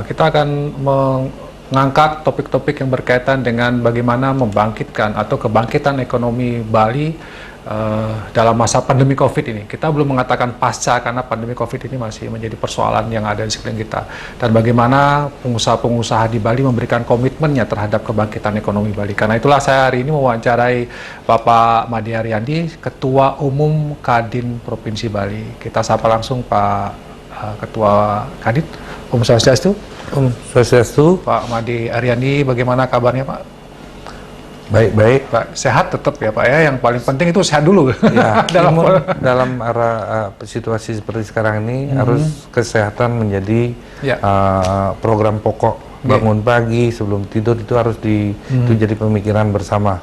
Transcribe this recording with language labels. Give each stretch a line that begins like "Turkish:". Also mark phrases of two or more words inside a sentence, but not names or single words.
Indonesian: Kita akan mengangkat topik-topik yang berkaitan dengan bagaimana membangkitkan atau kebangkitan ekonomi Bali dalam masa pandemi COVID ini. Kita belum mengatakan pasca karena pandemi COVID ini masih menjadi persoalan yang ada di sekeliling kita. Dan bagaimana pengusaha-pengusaha di Bali memberikan komitmennya terhadap kebangkitan ekonomi Bali. Karena itulah saya hari ini mewawancarai Bapak Made Ariandi, Ketua Umum Kadin Provinsi Bali. Kita sapa langsung Pak Ketua Kadin. Om Swastiastu. Om Swastiastu. Pak Made Ariandi, bagaimana kabarnya Pak? Baik-baik Pak, sehat tetap ya Pak ya, yang paling penting itu sehat dulu ya. dalam arah situasi seperti sekarang ini harus kesehatan menjadi program pokok. Bangun pagi sebelum tidur itu harus itu jadi pemikiran bersama.